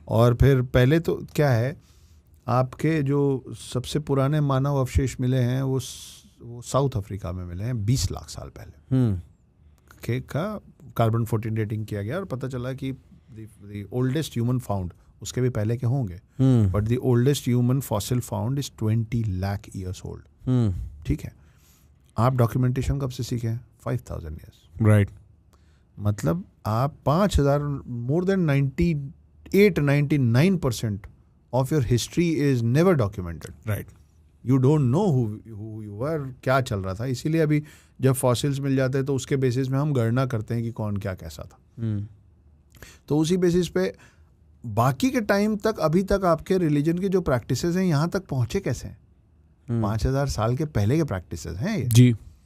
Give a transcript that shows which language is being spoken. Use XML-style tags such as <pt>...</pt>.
<hi>और फिर पहले तो क्या है, आपके जो सबसे पुराने मानव अवशेष मिले हैं वो साउथ अफ्रीका में मिले हैं 20 लाख साल पहले का कार्बन 14 डेटिंग किया गया और पता चला कि</hi> <en>the oldest human found,</en> <hi>उसके भी पहले के होंगे,</hi> <en>But the oldest human fossil found is 20 lakh years old.</en> <hi>ठीक है, आप डॉक्यूमेंटेशन कब से सीखे?</hi> <en>5000 years, right.</en> <hi>मतलब आप</hi> <en>5000, more than 98-99% of your history is never documented. Right. You don't know who you were,</en> <hi>क्या चल रहा था। इसीलिए अभी जब फॉसिल्स मिल जाते हैं तो उसके बेसिस में हम गणना करते हैं कि कौन क्या कैसा था। तो उसी बेसिस पे बाकी के टाइम तक, अभी तक आपके रिलीजन के जो प्रैक्टिसेस हैं यहाँ तक पहुँचे कैसे हैं? 5000 साल के पहले के प्रैक्टिसेस हैं ये जी।</hi>